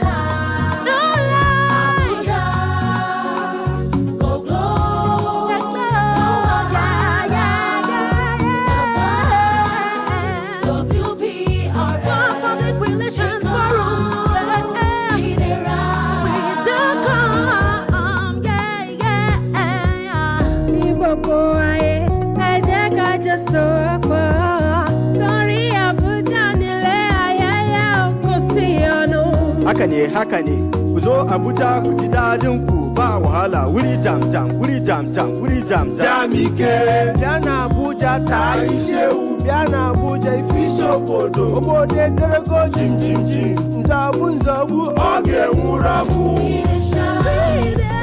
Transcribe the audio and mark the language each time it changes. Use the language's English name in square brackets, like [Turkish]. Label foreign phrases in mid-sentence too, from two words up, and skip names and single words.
[Nigerian Pidgin] No lie, go glow, yeah, yeah, yeah. Wprf, Public Relations Forum. We the ride, we don't come, yeah, yeah. [Yoruba] Ní gbogbo ayé, ẹ jẹ́ ká jọ sọ̀rọ̀ torí Abuja nílé ayẹyẹ kò sí ọ̀nà. [Hausa] haka ne ku zo Abuja ku ji dadin ku ba wahala wuri jam jam wuri jam jam wuri jam jam [Igbo] Jamike, bịa na Abuja taa isi ewu, bịa na Abuja ifisi obodo eterego jim jim jim, nzọgbu ọ ga-enwuru abụ. [Nigerian Pidgin] We the shine.